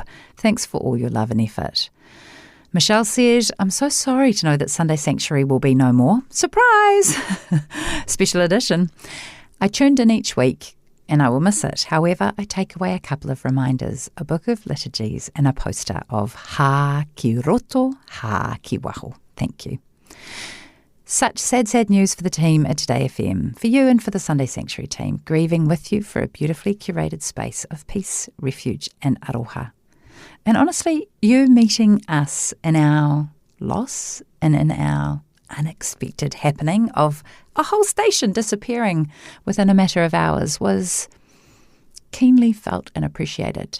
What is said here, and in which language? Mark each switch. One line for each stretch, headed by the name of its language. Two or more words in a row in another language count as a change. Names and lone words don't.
English: Thanks for all your love and effort. Michelle said, I'm so sorry to know that Sunday Sanctuary will be no more. Surprise! Special edition. I tuned in each week and I will miss it. However, I take away a couple of reminders, a book of liturgies and a poster of
Māori: Ha ki roto, ha ki waho.
English: Thank you. Such sad news for the team at Today FM, for you and for the Sunday Sanctuary team, grieving with you for a beautifully curated space of peace, refuge and aroha. And honestly, you meeting us in our loss and in our unexpected happening of a whole station disappearing within a matter of hours was keenly felt and appreciated.